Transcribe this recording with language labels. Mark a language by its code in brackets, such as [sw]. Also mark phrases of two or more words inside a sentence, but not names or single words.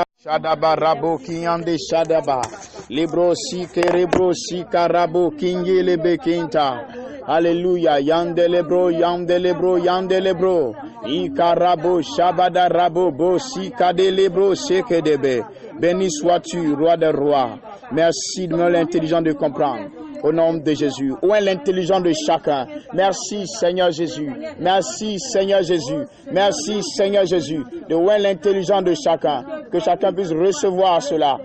[fr] Shadaba rabo kiyande shadaba. Libro si kerebro si karabo kingilebe kinta. Alléluia. Yandelebro, yandelebro, yandelebro. Ikarabo shabada rabo bo si kadelebro sekedebe. Béni sois-tu, roi des rois. Merci de me donner l'intelligence de comprendre. Au nom de Jésus. Où est l'intelligence de chacun? Merci Seigneur Jésus. Merci Seigneur Jésus. Merci Seigneur Jésus. De où est l'intelligence de chacun? Que chacun puisse recevoir cela.